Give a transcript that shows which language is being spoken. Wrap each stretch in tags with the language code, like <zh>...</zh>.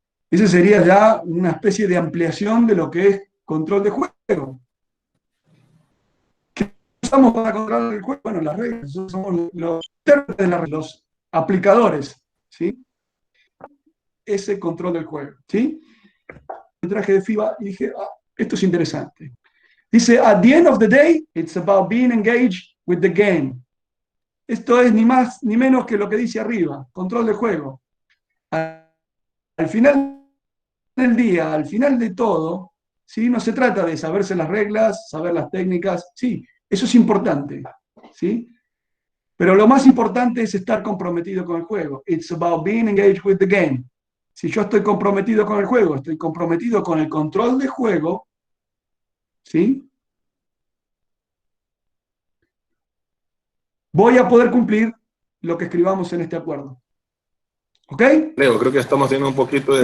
<es>Esa sería ya una especie de ampliación de lo que es control de juego. ¿Qué usamos para controlar el juego? Bueno, las reglas. Nosotros somos los aplicadores, ¿sí? Ese control del juego, ¿sí? El traje de FIBA y dije, esto es interesante. Dice,</es> <en>at the end of the day, it's about being engaged with the game.</en> <es>Esto es ni más ni menos que lo que dice arriba, control de juego. Al final del día, al final de todo, ¿sí? No se trata de saberse las reglas, saber las técnicas, sí, eso es importante, ¿sí? Pero lo más importante es estar comprometido con el juego.</es> <en>It's about being engaged with the game.</en> <es>Si yo estoy comprometido con el juego, estoy comprometido con el control de juego, ¿sí? Voy a poder cumplir lo que escribamos en este acuerdo. ¿Ok? Leo, creo que estamos teniendo un poquito de</es>